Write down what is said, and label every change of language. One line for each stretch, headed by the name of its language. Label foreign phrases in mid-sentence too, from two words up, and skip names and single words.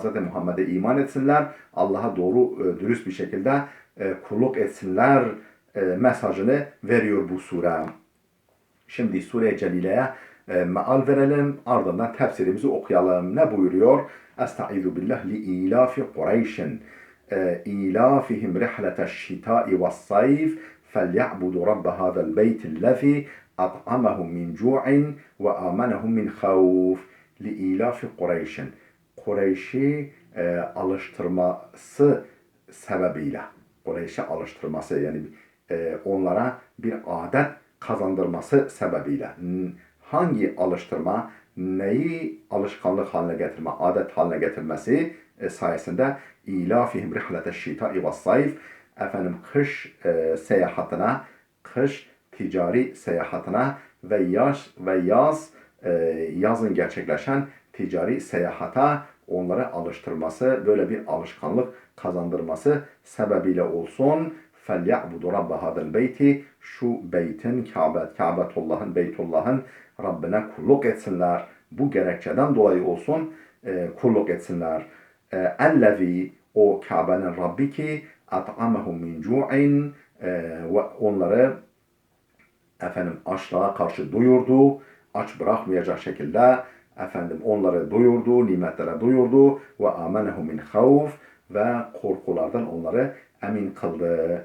Turkish: Muhammed'e iman etsinler, Allah'a doğru dürüst bir şekilde kulluk etsinler mesajını veriyor bu sure. Şimdi Sure-i Celile'ye meal verelim, ardından tefsirimizi okuyalım.
Arabic: Ne buyuruyor? أستعيذ بالله لإيلاف قريش إيلافهم رحلة الشتاء والصيف فَلْيَعْبُدُوا رَبَّ هَذَا الْبَيْتِ الَّذِي أَطْعَمَهُمْ مِنْ جُوعٍ وَآمَنَهُمْ مِنْ خَوْفٍ لِإِيلَافِ قُرَيْشٍ
Turkish: Kureyş'i alıştırması sebebiyle, Kureyş'e alıştırması, yani onlara bir adet kazandırması sebebiyle. Hangi alıştırma, neyi alışkanlık haline getirme, adet haline getirmesi sayesinde
Arabic: إيلافهم رحلة الشتاء والصيف,
Turkish: kış seyahatine, kış ticari seyahatine ve yazın gerçekleşen ticari seyahata onları alıştırması, böyle bir alışkanlık kazandırması sebebiyle olsun.
Arabic: فَلْيَعْبُدُ رَبَّ هَذَا الْبَيْتِ
Turkish: Şu beytin, Kâbetullah'ın, Beytullah'ın Rabbine kulluk etsinler. Bu gerekçeden dolayı olsun kulluk etsinler. اَلَّذ۪ي O Kabe'nin Rabbi ki
Arabic: أطعمهم من جوع
Turkish: ve onları açlığa karşı doyurdu, aç bırakmayacak şekilde onları doyurdu, nimetlere doyurdu ve
Arabic: آمنهم من خوف
Turkish: ve korkulardan onları emin kıldı.